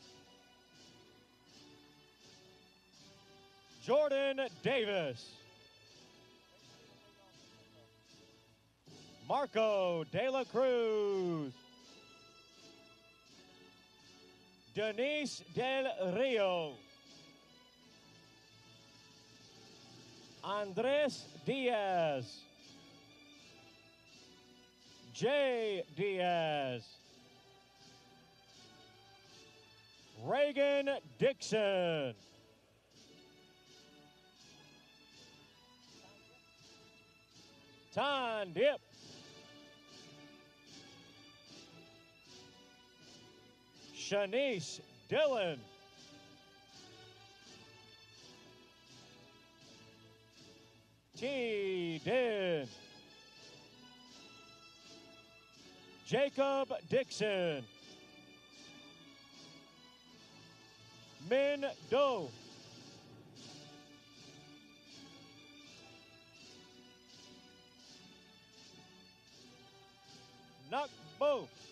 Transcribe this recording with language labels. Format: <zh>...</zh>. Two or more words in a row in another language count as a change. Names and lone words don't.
<en>Jordan Davis. Marco De La Cruz. Denise Del Rio. Andres Diaz. Jay Diaz. Reagan Dixon. Tan Dip. Shanice Dillon. T. Din. Jacob Dixon. Min Do. Nuk Bo.</en>